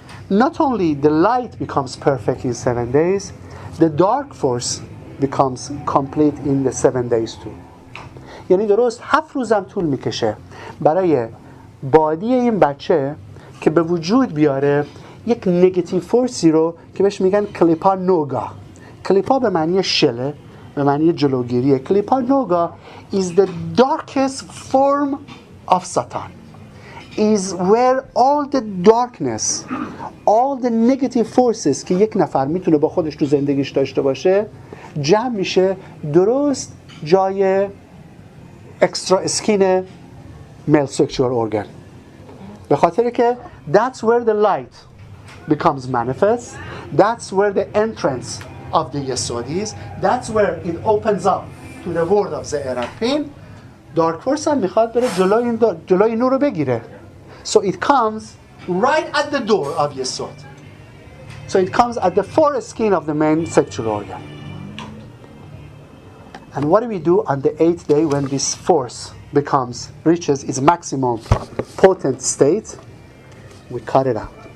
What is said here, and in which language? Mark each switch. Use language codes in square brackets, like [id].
[en] Not only the light becomes perfect in 7 days, the dark force becomes complete in the 7 days too. [fa] یعنی درست 7 روزم طول میکشه برای بادی این بچه که به وجود بیاره یک نگاتیو فورسی رو که بهش میگن کلیپا نوگا. کلیپا به معنی شله، به معنی جلوگیریه. [en] کلیپا نوگا is the darkest form of Satan. Is where all the darkness, all the negative forces [fa] که یک نفر میتونه با خودش تو زندگیش داشته باشه جمع میشه درست جای [en] extra skin male sexual organ. [fa] به خاطر که [en] that's where the light becomes manifest, that's where the entrance of the Yesod is, that's where it opens up to the world of Ze'erapin. Dark force [fa] هم میخواد بره جلوی نور رو بگیره. [en] So it comes right at the door of Yesod. So it comes at the foreskin of the main sexual organ. And what do we do on the 8th day when this force reaches its maximum potent state? We cut it out.